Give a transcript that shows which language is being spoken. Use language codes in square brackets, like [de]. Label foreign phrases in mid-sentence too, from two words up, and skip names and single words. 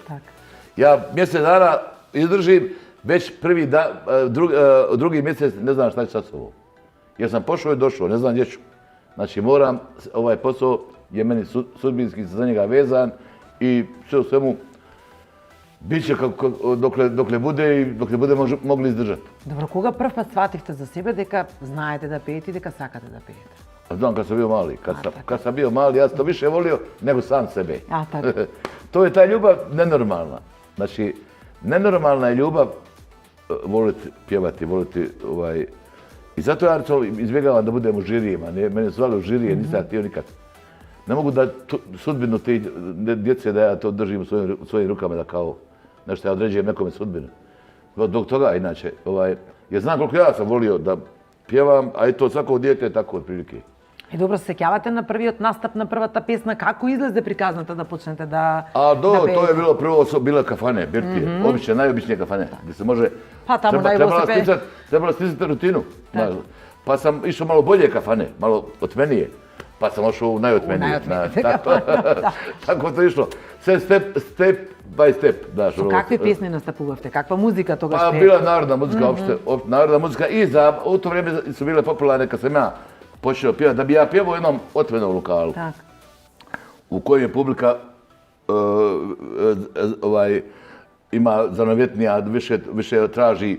[bs] Ja mjesec dana izdržim, već drugi mjesec ne znam šta ću sad s ovo. Jer sam pošao i došao, ne znam gdje ću. Znači moram, ovaj posao je meni sudbinski za njega vezan i sve u svemu bit će dokle bude i dokle bude mogli izdržati. [mk] Добро, кога прв пат сватихте за себе дека знаете да пеете и дека сакате да пеете? [bs] Znam kad sam bio mali. Kad sam bio mali, ja sam to više volio nego sam sebe. To je ta ljubav nenormalna. Znači, nenormalna je ljubav voliti pjevati, voliti I zato ja izbjegavam da budem u žirijima. Mene zvali u žirije, nisam htio nikad. Ne mogu da sudbinu te djece da ja to držim u svojim rukama da kao nešto ja određujem nekome sudbinu. Zbog toga, inače, jer znam koliko ja sam volio da pjevam, a i to svako dijete je tako otprilike. [mk] И добро се сеќавате на првиот настап на првата песна, како излезе приказната да почнете да пеете? [bs] То je bilo prvo, bile kafane, birtije, obične, najobičnije kafane, gdje se može... Pa tamo najbolje se peje. Trebalo stisati rutinu. Pa sam išao malo bolje kafane, malo otmenije, pa sam ošao u najotmenije. Tako to išlo. Sve [en] step by step. [mk] Со какви песни настапувавте? Каква музика тогаш пеете? [bs] Bila narodna muzika, narodna muzika i u to vrijeme su bile popularne kad sam ja počeo pjevati, da bi ja pjevao u jednom otvorenom lokalu u kojem je publika ima zanavjetnija, više traži.